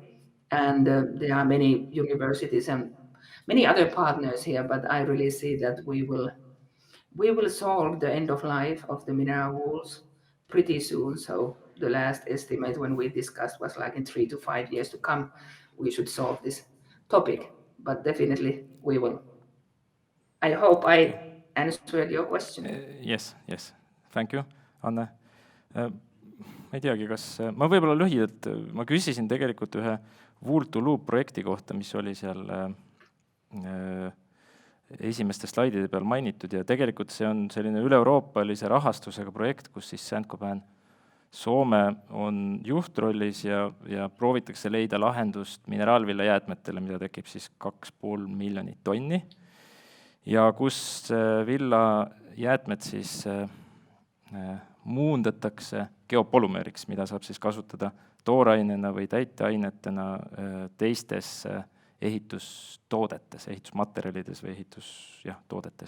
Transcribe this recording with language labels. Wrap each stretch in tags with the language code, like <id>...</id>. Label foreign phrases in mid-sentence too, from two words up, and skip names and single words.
<en>And there are many universities and many other partners here, but I really see that we will solve the end of life of the mineral wools pretty soon. So the last estimate when we discussed was like in 3 to 5 years to come, we should solve this topic, but definitely we will. I hope I answered your question. Yes, thank you, Anne.</en> <et>Ma ei teagi, kas ma võib-olla lühidalt, ma küsisin tegelikult ühe Wool to Loop projekti kohta, mis oli seal esimeste slaidide peal mainitud, ja tegelikult see on selline üle-euroopalise rahastusega projekt, kus siis Saint-Gobain Soome on juhtrollis ja proovitakse leida lahendust mineraalvillajäätmetele, mida tekib siis 2,5 miljonit tonni, ja kus villajäätmed siis muundatakse geopolümeriks, mida saab siis kasutada toorainena või täiteainetena teistes ehitustoodetes, ehitusmaterjalides või toodetes.</et>